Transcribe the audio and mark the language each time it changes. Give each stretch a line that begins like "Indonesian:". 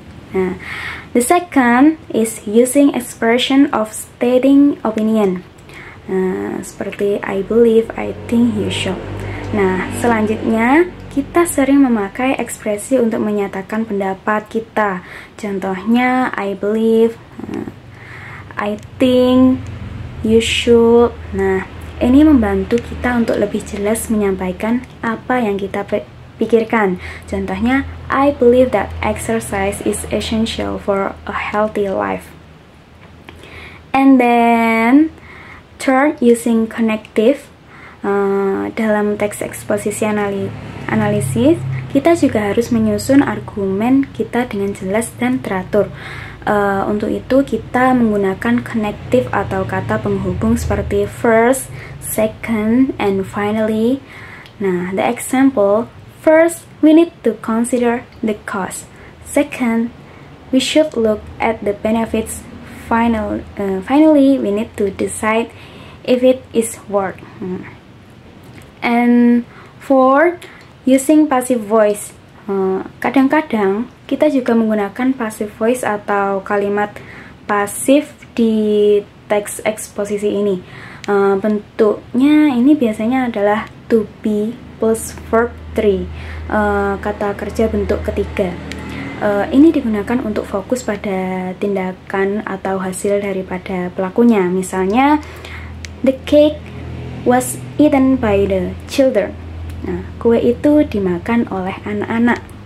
English: Nah, the second is using expression of stating opinion. Seperti I believe, I think, you should.
Indonesian: Nah, selanjutnya kita sering memakai ekspresi untuk menyatakan pendapat kita.
English: Contohnya I believe, I think, you should.
Indonesian: Nah, ini membantu kita untuk lebih jelas menyampaikan apa yang kita pikirkan.
English: Contohnya, I believe that exercise is essential for a healthy life. And then, third, using connective.
Indonesian: Dalam teks eksposisi analisis, kita juga harus menyusun argumen kita dengan jelas dan teratur. Untuk itu kita menggunakan connective atau kata penghubung seperti
English: first, second, and finally. Nah, the example, first, we need to consider the cost. Second, we should look at the benefits. Finally, we need to decide if it is worth. And fourth, using passive voice.
Indonesian: Kadang-kadang kita juga menggunakan passive voice atau kalimat pasif di teks eksposisi ini. Bentuknya ini biasanya adalah to be plus verb 3, kata kerja bentuk ketiga. Ini digunakan untuk fokus pada tindakan atau hasil daripada pelakunya.
English: Misalnya, the cake was eaten by the children.
Indonesian: Nah, kue itu dimakan oleh anak-anak.